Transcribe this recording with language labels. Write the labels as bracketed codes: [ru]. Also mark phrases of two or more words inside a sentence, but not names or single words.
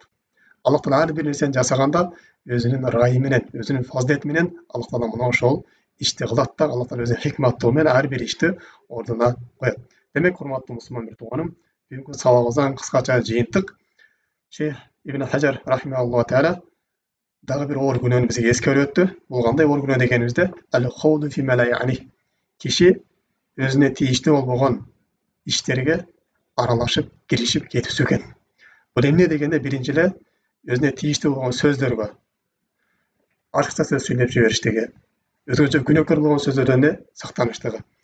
[ky] Аллах Таала ар бир нерсени жасаганда өзүнүн ырайы менен, өзүнүн фазилети менен Аллах Таала мына ошол ишти кылат да, Аллах Таала өзүнүн хикматтуулугу менен ар бир ишти ордуна коет. Демек, урматтуу мусулман бир тууганым, бүгүнкү сабагыбыздан кыскача жыйынтык Шейх Ибн Хаджар [ar] رحمه الله تعالى [ky] дагы бир оор күнөөнү бизге эскерип өттү. Бул кандай оор күнөө дегенибизде, [ar] الخوض فيما لا يعني. [ky] Киши өзүнө тийиштүү болбогон иштерге аралашып, киришип кетүүсү экен. Бул эмне дегенде, биринчи эле өзүнө тийиштүү болгон сөздөргө ачыкча сөз сүйлөп жибериштиги, өзгөчө күнөөкөр болгон сөздөрдөн сактаныштыгы.